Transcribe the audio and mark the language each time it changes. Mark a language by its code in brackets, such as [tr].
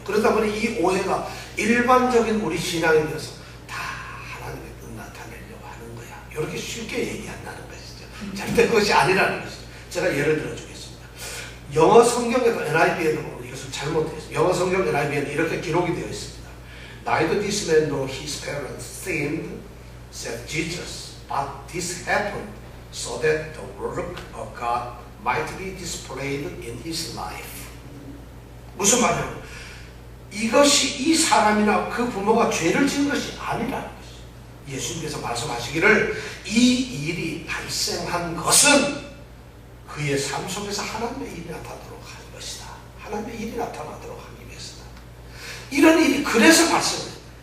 [ko] 그러다 보니 이 오해가 일반적인 우리 신앙에 대해서 다 하나님의 뜻 나타내려고 하는 거야. 이렇게 쉽게 얘기한다는 것이죠. 절대 그것이 아니라는 것이죠. 제가 예를 들어 주겠습니다. 영어 성경에도 NIV에도 보면 이것을 잘못되어 있어요. 영어 성경 NIV에는 이렇게 기록이 되어 있습니다. [en] Neither this man nor his parents sinned, said Jesus, but this happened so that the work of God might be displayed in his life. [ko] 무슨 말이냐면 이것이 이 사람이나 그 부모가 죄를 지은 것이 아니라는 것이죠. 예수님께서 말씀하시기를 이 일이 발생한 것은 그의 삶 속에서 하나님의 일이 나타나도록 한 것이다. 하나님의 일이 나타나도록 하기 위해서다. 이런 일이 그래서 발생해요.